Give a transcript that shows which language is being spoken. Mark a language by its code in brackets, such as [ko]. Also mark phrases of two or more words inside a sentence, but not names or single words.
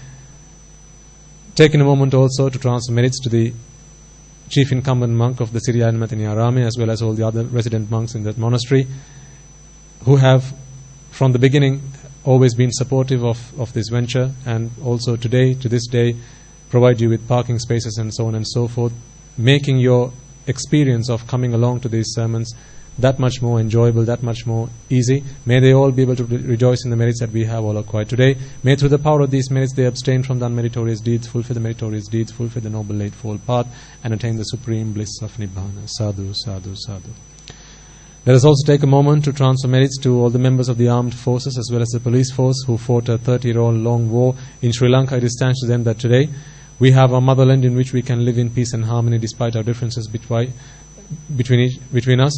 [en] Taking a moment also to transfer merits to the chief incumbent monk of the Sri Ayamatini Arame, as well as all the other resident monks in that monastery, who have from the beginning always been supportive of this venture, and also today, to this day, provide you with parking spaces and so on and so forth, making your experience of coming along to these sermons that much more enjoyable, that much more easy. May they all be able to rejoice in the merits that we have all acquired today. May through the power of these merits they abstain from the unmeritorious deeds, fulfill the meritorious deeds, fulfill the Noble Eightfold Path, and attain the supreme bliss of Nibbana. [pi] Sadhu, sadhu, sadhu. [en] Let us also take a moment to transfer merits to all the members of the armed forces as well as the police force who fought a 30-year-long war in Sri Lanka. It is thanks to them that today we have a motherland in which we can live in peace and harmony despite our differences between us.